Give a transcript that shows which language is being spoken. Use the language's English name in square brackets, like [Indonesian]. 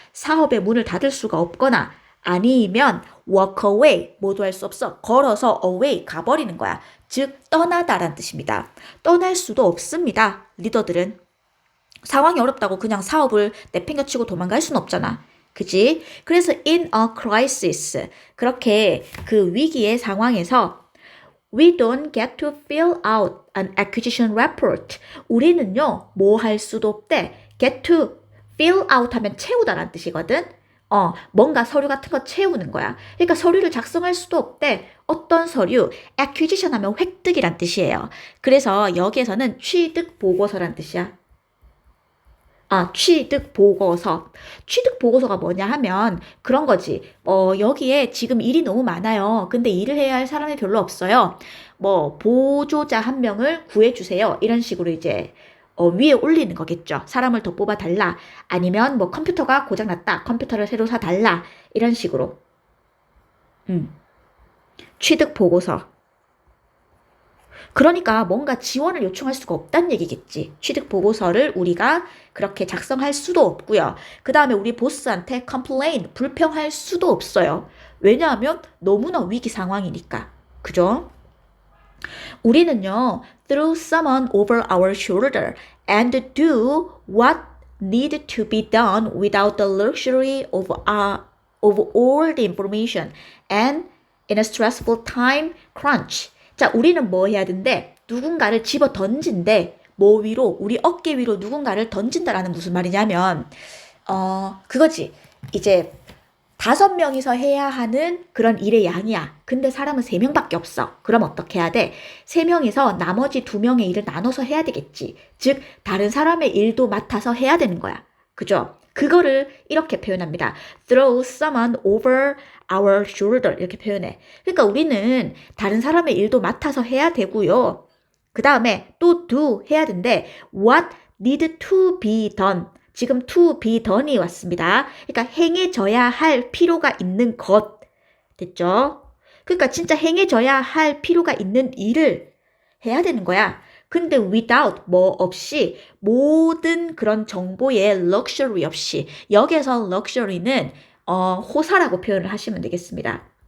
[Korean] 사업의 문을 닫을 수가 없거나 아니면 [English] walk away. [Korean] 모두 할 수 없어. 걸어서 away. 가버리는 거야. 즉, 떠나다란 뜻입니다. 떠날 수도 없습니다. 리더들은. 상황이 어렵다고 그냥 사업을 내팽겨치고 도망갈 수는 없잖아. 그지? 그래서 [English] in a crisis [Korean] 그렇게 그 위기의 상황에서 [English] we don't get to fill out an acquisition report. [Korean] 우리는요, 뭐 할 수도 없대. get to fill out 하면 채우다라는 뜻이거든. 뭔가 서류 같은 거 채우는 거야. 그러니까 서류를 작성할 수도 없대. 어떤 서류? acquisition 하면 획득이란 뜻이에요. 그래서 여기에서는 취득 보고서란 뜻이야. 취득 보고서. 취득 보고서가 뭐냐 하면 그런 거지. 여기에 지금 일이 너무 많아요. 근데 일을 해야 할 사람이 별로 없어요. 보조자 한 명을 구해주세요. 이런 식으로 이제 위에 올리는 거겠죠. 사람을 더 뽑아달라. 아니면 컴퓨터가 고장났다. 컴퓨터를 새로 사달라. 이런 식으로. 취득 보고서. 그러니까 뭔가 지원을 요청할 수가 없다는 얘기겠지. 취득 보고서를 우리가 그렇게 작성할 수도 없고요. 그 다음에 우리 보스한테 complain, 불평할 수도 없어요. 왜냐하면 너무나 위기 상황이니까. 그죠? [English] 우리는요, throw someone over our shoulder and do what need to be done without the luxury of all the information and in a stressful time crunch. [Korean] 자, 우리는 뭐 해야 된대? 누군가를 집어 던진대. 뭐 위로, 우리 어깨 위로 누군가를 던진다라는 무슨 말이냐면, 그거지. 이제 5명이서 해야 하는 그런 일의 양이야. 근데 사람은 3명밖에 없어. 그럼 어떻게 해야 돼? 3명이서 나머지 2명의 일을 나눠서 해야 되겠지. 즉, 다른 사람의 일도 맡아서 해야 되는 거야. 그죠? 그거를 이렇게 표현합니다. [English] Throw someone over our shoulder. [Korean] 이렇게 표현해. 그러니까 우리는 다른 사람의 일도 맡아서 해야 되고요. 그 다음에 또 [English] do [Korean] 해야 되는데 [English] what need to be done. [Korean] 지금 to be done이 왔습니다. 그러니까 행해져야 할 필요가 있는 것. 됐죠? 그러니까 진짜 행해져야 할 필요가 있는 일을 해야 되는 거야. 근데 without 뭐 없이 모든 그런 정보의 luxury 없이 여기에서 luxury는 호사라고 표현을 하시면 되겠습니다.